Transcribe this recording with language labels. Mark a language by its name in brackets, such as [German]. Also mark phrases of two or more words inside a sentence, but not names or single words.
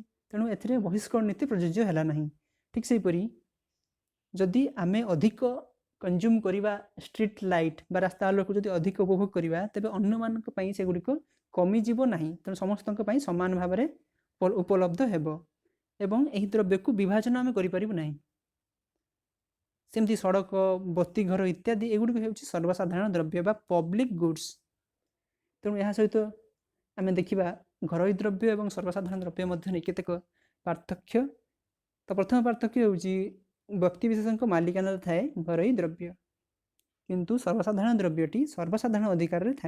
[Odia] ତେଣୁ ଏଥିରେ ବହିଷ୍କରଣ ନୀତି ପ୍ରଯୁଜ୍ୟ ହେଲା ନାହିଁ। ଠିକ୍ ସେହିପରି ଯଦି ଆମେ ଅଧିକ କନଜ୍ୟୁମ୍ କରିବା [English] street light [Odia] ବା ରାସ୍ତା ଆଲୋକକୁ ଯଦି ଅଧିକ ଉପଭୋଗ କରିବା, ତେବେ ଅନ୍ୟମାନଙ୍କ ପାଇଁ ସେଗୁଡ଼ିକ କମିଯିବ ନାହିଁ। ତେଣୁ ସମସ୍ତଙ୍କ ପାଇଁ ସମାନ ଭାବରେ ଉପଲବ୍ଧ ହେବ ଏବଂ ଏହି ଦ୍ରବ୍ୟକୁ ବିଭାଜନ ଆମେ କରିପାରିବୁ ନାହିଁ। ସେମିତି ସଡ଼କ ବତ୍ତି ଘର ଇତ୍ୟାଦି ଏଗୁଡ଼ିକ ହେଉଛି ସର୍ବସାଧାରଣ ଦ୍ରବ୍ୟ ବା [English] public goods. [Odia] तेणु ଏହା ସହିତ ଆମେ ଦେଖିବା ଘରୋଇ ଦ୍ରବ୍ୟ ଏବଂ ସର୍ବସାଧାରଣ ଦ୍ରବ୍ୟ ମଧ୍ୟରେ କେତେକ ପାର୍ଥକ୍ୟ। ତ ପ୍ରଥମ ପାର୍ଥକ୍ୟ ହେଉଛି ବ୍ୟକ୍ତିବିଶେଷଙ୍କ ମାଲିକାନାରେ ଥାଏ ଘରୋଇ ଦ୍ରବ୍ୟ, କିନ୍ତୁ ସର୍ବସାଧାରଣ ଦ୍ରବ୍ୟଟି ସର୍ବସାଧାରଣ ଅଧିକାରରେ ଥାଏ।